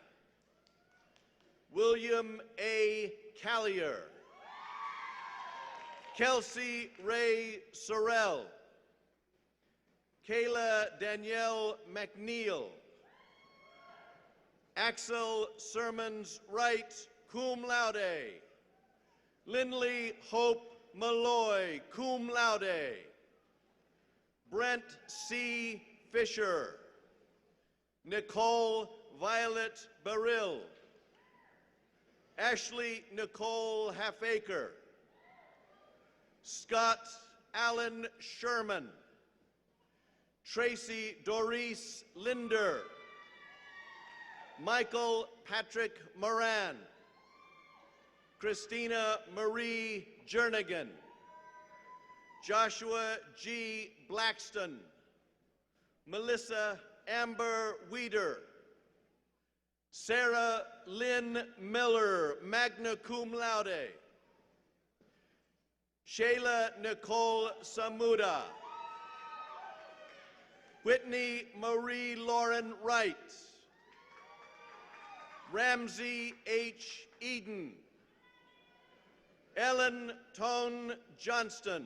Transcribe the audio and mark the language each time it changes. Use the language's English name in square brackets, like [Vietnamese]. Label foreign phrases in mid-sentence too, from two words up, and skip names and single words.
[English] William A. Callier. Kelsey Ray Sorrell. Kayla Danielle McNeil. Axel Sermons Wright, [Latin] cum laude. [English] Lindley Hope Malloy, [Latin] cum laude. [English] Brent C. Fisher. Nicole Violet Barrill. Ashley Nicole Halfacre. Scott Allen Sherman. Tracy Doris Linder. Michael Patrick Moran. Christina Marie Jernigan. Joshua G. Blackston. Melissa Amber Weeder. Sarah Lynn Miller, [Latin] magna cum laude. [English] Shayla Nicole Samuda. Whitney Marie Lauren Wright. Ramsey H. Eden. Ellen Tone Johnston.